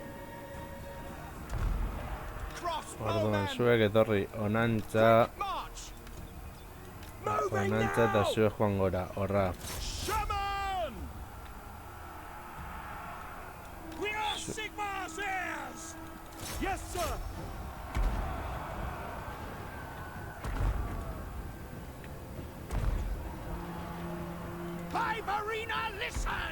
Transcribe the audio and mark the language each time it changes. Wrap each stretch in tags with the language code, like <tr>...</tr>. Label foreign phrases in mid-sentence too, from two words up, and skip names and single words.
<eu>Orduan</eu> <en>Crossbowmen!</en> <eu>zuek etorri onantza.</eu> <en>March!</en> <eu>Banantza eta zuek joan gora, horra.</eu> <en>Shaman! We are Sigmar's heirs! Yes, sir! By Marina, listen!</en>